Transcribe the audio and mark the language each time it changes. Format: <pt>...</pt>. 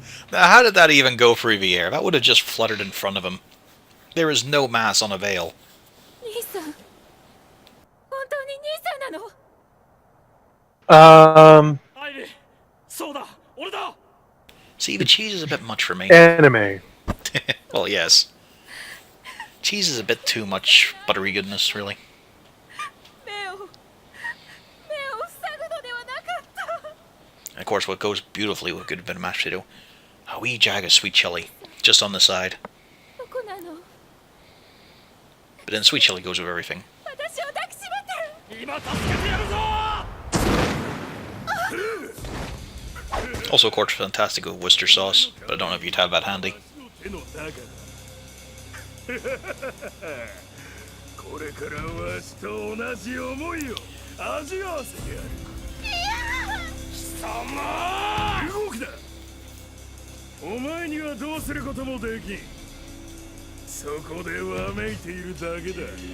<en>Now, how did that even go through the air? That would have just fluttered in front of him. There is no mass on a veil.</en> <ja>兄さん、本当に兄さんなの？アイリー、そうだ、俺だ。</ja> <en>See, the cheese is a bit much for me. Anime. Well, yes. Cheese is a bit too much buttery goodness, really.</en> <ja>目を塞ぐのではなかった。</ja> <en>And of course, what goes beautifully with good bit of mashed potato, a wee jag of sweet chili, just on the side.</en> <ja>どこなの？</ja> <en>But then sweet chili goes with everything.</en> <ja>私を抱きしめて。今助けてやるぞ。</ja> <en>Also, of course, fantastic with Worcester sauce, but I don't know if you'd have that handy.</en> <ja>これからわしと同じ思いを味わわせてやる。貴様！動くな。お前にはどうすることもできん。そこでわめいているだけだ。</ja>